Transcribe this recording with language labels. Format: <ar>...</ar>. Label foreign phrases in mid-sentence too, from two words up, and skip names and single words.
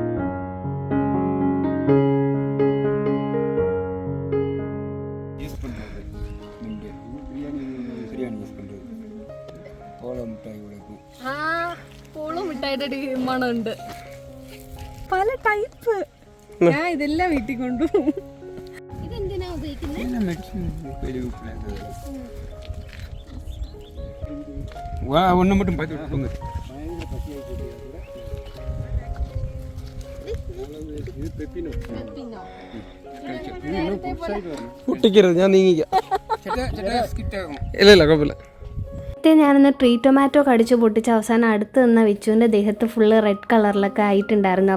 <ml>പൂളും മിഠായിയുടെ മണമുണ്ട്, പല ടൈപ്പ്. ഞാൻ ഇതെല്ലാം വീട്ടിൽ കൊണ്ടുപോകും. ഇതെന്തിനാ ഉപയോഗിക്കുന്നത്?</ml> <ta>ஒன்று மட்டும் பார்த்து கொடுங்க.</ta> <ml>പൊട്ടിക്കരുത്, ഞാൻ നീങ്ങിക്കാം. ഇല്ല ഇല്ല കുഴപ്പമില്ല. നേരത്തെ ഞാനൊന്ന്</ml> <en>tree tomato</en> <ml>കടിച്ച് പൊട്ടിച്ച് അവസാനം അടുത്ത് നിന്ന വിച്ചുവിൻ്റെ ദേഹത്ത്</ml> <en>full red</en> <ml>കളറിലൊക്കെ ആയിട്ടുണ്ടായിരുന്നു.</ml>